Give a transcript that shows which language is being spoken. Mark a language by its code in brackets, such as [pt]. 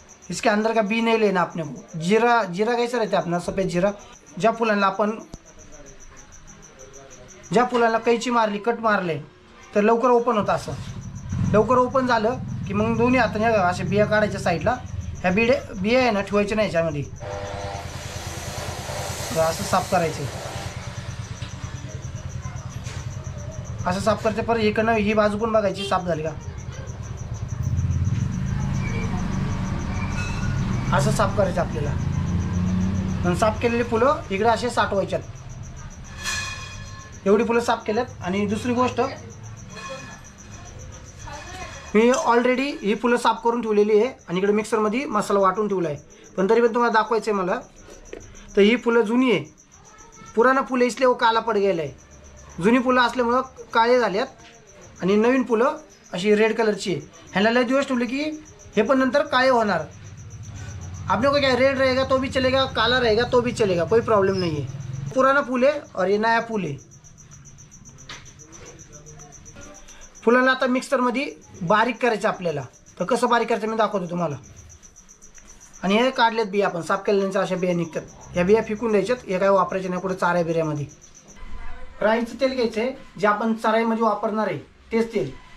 [hi] इसके अंदर का बी नहीं लेना अपने को. जीरा कैसा रहता है अपना सफ़ेद जीरा. [mr] ज्या फुलांना कैची मारली कट मारले तर लवकर ओपन होतं. असं लवकर ओपन झालं की मग दोन्ही हाताने असे बिया काढायच्या साईडला. ह्या बिया आहे ना ठेवायच्या नाही ह्याच्यामध्ये. असं साफ करायचं. असं साफ करायचं. परत इकडनं ही बाजू पण बघायची साफ झाली का. असं साफ करायचं आपल्याला. पण साफ केलेली फुलं इकडे असे साठवायच्यात. एवढी फुलं साफ केल्यात. आणि दुसरी गोष्ट मी ऑलरेडी ही फुलं साफ करून ठेवलेली आहे आणि इकडे मिक्सरमध्ये मसाला वाटून ठेवला आहे. पण तरी पण तुम्हाला दाखवायचं आहे मला. तर ही फुलं जुनी आहे. [hi] पुराना फुलं इसलिए वो काला [mr] पड गेलं आहे. जुनी फुलं असल्यामुळं काळे झाल्यात आणि नवीन फुलं अशी रेड कलरची आहे. ह्याला लय दिवस ठेवले की हे पण नंतर काळे होणार. [hi] आप लोगों को क्या रेड रहेगा तो भी चलेगा, काला रहेगा तो भी चलेगा, कोई प्रॉब्लम नहीं है. पुराना फूल है और ये नया फूल है. [mr] फुलांना आता मिक्सरमध्ये बारीक करायचं आपल्याला. तर कसं बारीक करायचं मी दाखवतो तुम्हाला. आणि हे काढलेत बिया आपण साफ केल्यानंतर अशा बिया निघतात. ह्या बिया फेकून द्यायच्यात. हे काय वापरायचे नाही कुठे चाऱ्या बिऱ्यामध्ये. राईचं तेल घ्यायचं आहे जे आपण चराईमध्ये वापरणार आहे तेच तेल.